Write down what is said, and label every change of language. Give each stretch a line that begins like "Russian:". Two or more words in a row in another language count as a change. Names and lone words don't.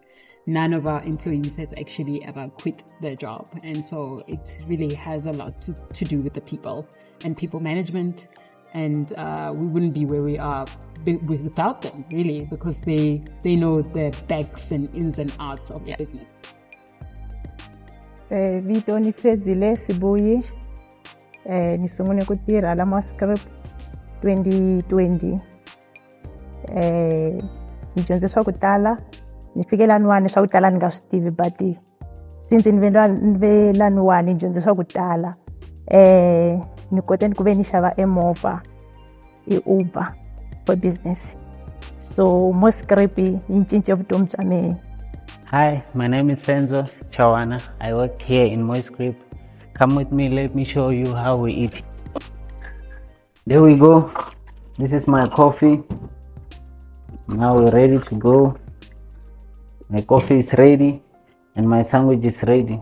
English: None of our employees has actually ever quit their job. And so it really has a lot to do with the people and people management. And we wouldn't be where we are without them, really, because they know the backs and ins and outs of the business.
Tsonga: Vito ni Fezile Sibuyi. Nisungule ku tirha la Moscrip 2020. Ni dyondze swa ku tala, ni fike laniwani swa ku tala ni nga swi tivi,
English: but since
Tsonga: ni ve laniwani ni dyondze swa ku tala. Ni kote ku ve ni xava emovha
English: Uber for business.
Tsonga: So Moscrip yi cince vutomi bya mina.
English: Hi, my name is Senzo Chawana. I work here in Moscrip. Come with me, let me show you how we eat. There we go. This is my coffee. Now we're ready to go. My coffee is ready and my sandwich is ready.